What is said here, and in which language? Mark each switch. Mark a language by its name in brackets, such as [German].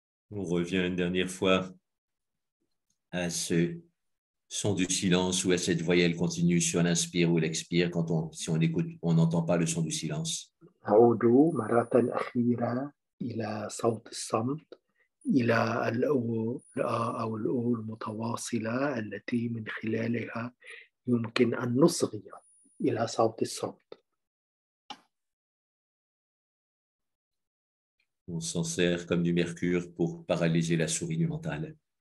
[French] On revient une dernière fois à ce son du silence ou à cette voyelle continue sur l'inspire ou l'expire. Si on écoute, on n'entend pas le son du silence. [Arabic] نعود مرة أخيرة إلى صوت الصمت، إلى الأو أو الأو المتواصلة التي من خلالها يمكن أن نصغي إلى صوت الصمت. [French] On s'en sert comme du mercure pour paralyser la souris du mental.